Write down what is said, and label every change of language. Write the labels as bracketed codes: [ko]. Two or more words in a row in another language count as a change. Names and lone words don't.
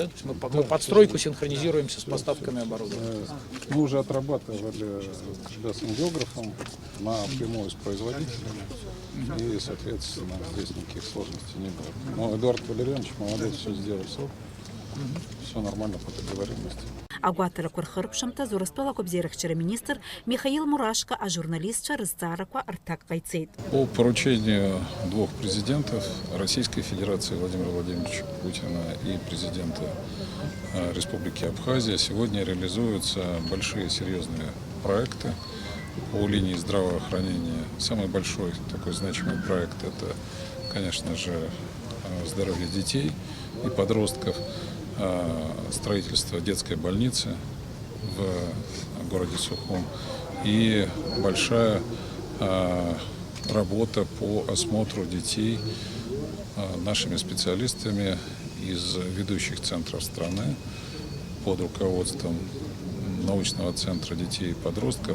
[ru] То есть мы подстройку синхронизируемся с поставками оборудования. Мы уже отрабатывали с географом напрямую с производителями. И, соответственно, здесь никаких сложностей не было. Но Эдуард Валерьянович молодец, все сделал в срок. Все нормально по договоренности. [ab] Агуатара Курхарпшамта зурастула гобзирахчара [ru] министр Михаил Мурашко, [ab] а журналистша Рызцараква Артак Кайцейт. [ru] По поручению двух президентов Российской Федерации Владимира Владимировича Путина и президента Республики Абхазия сегодня реализуются большие серьезные проекты по линии здравоохранения. Самый большой такой значимый проект – это, конечно же, здоровье детей и подростков, строительство детской больницы в городе Сухум и большая работа по осмотру детей нашими специалистами из ведущих центров страны под руководством научного центра детей и подростков.